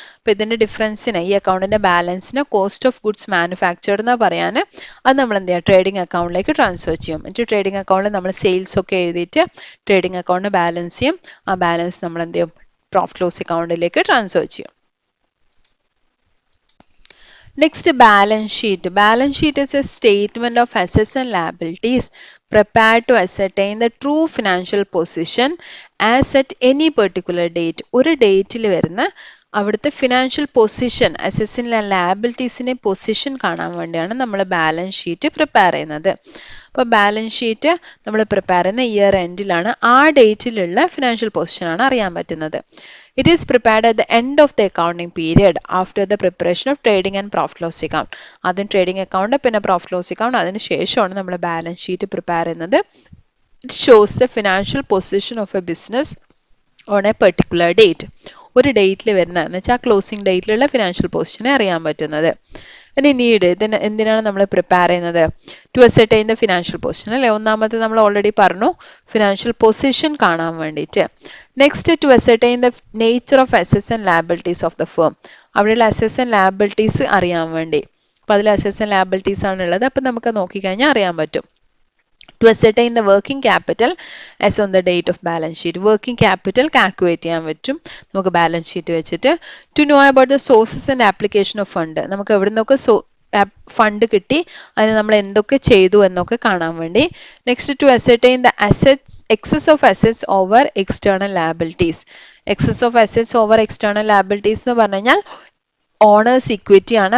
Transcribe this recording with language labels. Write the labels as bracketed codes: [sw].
[ml] അപ്പോൾ ഇതിൻ്റെ ഡിഫറൻസിന്, ഈ അക്കൗണ്ടിൻ്റെ ബാലൻസിന് കോസ്റ്റ് ഓഫ് ഗുഡ്സ് മാനുഫാക്ചേർഡ് എന്ന് പറയാൻ അത് നമ്മൾ എന്ത് ചെയ്യുക? ട്രേഡിംഗ് അക്കൗണ്ടിലേക്ക് ട്രാൻസ്ഫർ ചെയ്യും. എന്നിട്ട് ട്രേഡിംഗ് അക്കൗണ്ടിൽ നമ്മൾ സെയിൽസ് ഒക്കെ എഴുതിയിട്ട് ട്രേഡിംഗ് അക്കൗണ്ട് ബാലൻസ് ചെയ്യും. ആ ബാലൻസ് നമ്മൾ എന്ത് ചെയ്യും? പ്രോഫിറ്റ് ലോസ് അക്കൗണ്ടിലേക്ക് ട്രാൻസ്ഫർ ചെയ്യും. [en] Next, balance sheet. Balance sheet is a statement of assets and liabilities prepared to ascertain the true financial position as at any particular date. [ml] ഒരു ഡേറ്റിൽ വരുന്ന അവിടുത്തെ ഫിനാൻഷ്യൽ പൊസിഷൻ, അസറ്റ്സിൻ്റെ ലയബിലിറ്റീസിൻ്റെ പൊസിഷൻ കാണാൻ വേണ്ടിയാണ് നമ്മൾ ബാലൻസ് ഷീറ്റ് പ്രിപ്പയർ ചെയ്യുന്നത്. അപ്പോൾ balance sheet നമ്മൾ prepare ചെയ്യുന്ന ഇയർ എൻഡിലാണ്. ആ ഡേറ്റിലുള്ള ഫിനാൻഷ്യൽ പൊസിഷനാണ് അറിയാൻ പറ്റുന്നത്. [en] It is prepared at the end of the accounting period after the preparation of trading and profit loss account. [ml] ആദ്യം ട്രേഡിംഗ് അക്കൗണ്ട്, പിന്നെ പ്രോഫിറ്റ് ലോസ് അക്കൗണ്ട്, അതിന് ശേഷമാണ് നമ്മൾ ബാലൻസ് ഷീറ്റ് പ്രിപ്പയർ ചെയ്യുന്നത്. [en] It shows the financial position of a business on a particular date. [ml] ഒരു ഡേറ്റിൽ വരുന്ന എന്ന് വെച്ചാൽ ക്ലോസിംഗ് ഡേറ്റിലുള്ള ഫിനാൻഷ്യൽ പൊസിഷനെ അറിയാൻ പറ്റുന്നത്. ഇനി നീഡ്, ഇതിന് എന്തിനാണ് നമ്മൾ പ്രിപ്പയർ ചെയ്യുന്നത്? [en] to ascertain the financial position [ml] അല്ലേ. ഒന്നാമത്തെ നമ്മൾ ഓൾറെഡി പറഞ്ഞു, ഫിനാൻഷ്യൽ പൊസിഷൻ കാണാൻ വേണ്ടിയിട്ട്. [en] Next, to ascertain the nature of assets and liabilities of the firm. [ml] അവിടെയുള്ള അസറ്റ്സ് ആൻഡ് ലയബിലിറ്റീസ് അറിയാൻ വേണ്ടി. അപ്പോൾ അതിൽ അസറ്റ്സ് ആൻഡ് ലയബിലിറ്റീസ് ആണുള്ളത്. അപ്പം നമുക്ക് നോക്കിക്കഴിഞ്ഞാൽ അറിയാൻ പറ്റും. [en] To ascertain the working capital as on the date of balance sheet. [ml] Working capital calculate ചെയ്യാൻ പറ്റും നമുക്ക് ബാലൻസ് ഷീറ്റ് വെച്ചിട്ട്. [en] To know about the sources and application of fund. [ml] നമുക്ക് എവിടെ നിന്നൊക്കെ ഫണ്ട് കിട്ടി, അതിന് നമ്മൾ എന്തൊക്കെ ചെയ്തു എന്നൊക്കെ കാണാൻ വേണ്ടി. [en] Next, to ascertain the assets, excess of assets over external liabilities. Excess of assets over external liabilities [ml] എന്ന് പറഞ്ഞു കഴിഞ്ഞാൽ [en] Owners equity ആണ്.